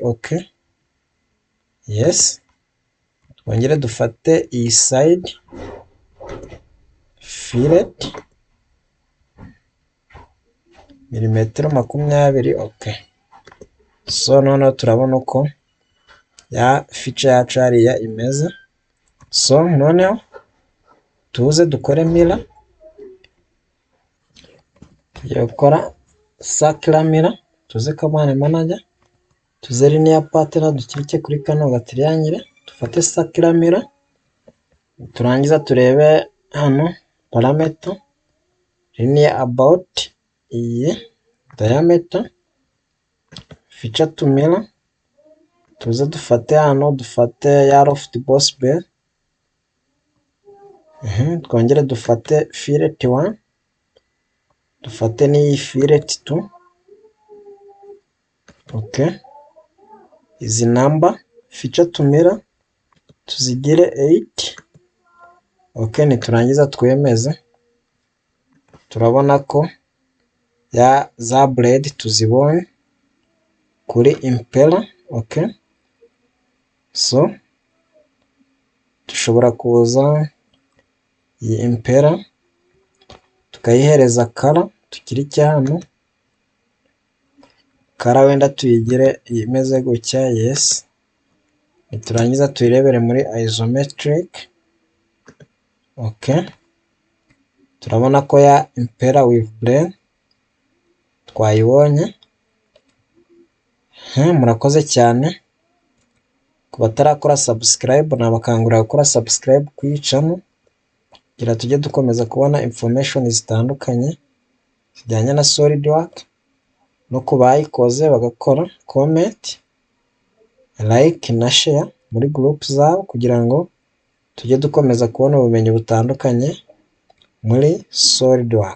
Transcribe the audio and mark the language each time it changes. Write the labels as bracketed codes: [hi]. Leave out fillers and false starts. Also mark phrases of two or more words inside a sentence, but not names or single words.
[rw] Okay, yes, twongere dufate iyi [en] side fillet [rw] milimetero 20. [en] Okay, so [rw] noneho turabona uko ya feature yacu hariya imeze. So noneho tuze dukore mirror, tugiye gukora [en] circular mirror, [rw] tuze [en] command manager, [rw] tuze [en] linear pattern, [rw] dukirike kuri kano gatriangle, dufate [en] circular mirror, [rw] turangiza turebe hano [en] parameter linear [rw] about iyi diameter, [en] feature to mirror, [rw] tuze dufate hano, dufate ya [en] loft boss bevel, [rw] twongere dufate fillet 1, dufate n'iyi fillet 2. Okay, izi [en] number feature to mirror [rw] tuzigire 8. Okay, niturangiza twemeze, turabona ko ya za blade tuzibonye kuri impeller. [en] Okay, so [rw] dushobora kuza iyi impeller tukayihereza color, tukirike hano color wenda tuyigire imeze gutya. Yes, niturangiza tuyirebere muri isometric. Okay, turabona ko ya [en] impeller with blade [rw] twayibonye. Murakoze cyane, ku batarakora subscribe nabakangurira gukora subscribe ku iyi channel kugira tujye dukomeza kubona information zitandukanye zijyanye na SolidWorks, no kubayikoze bagakora [en] comment, like [rw] na share muri group zabo kugira ngo tujye dukomeza kubona ubumenyi butandukanye muri SolidWorks.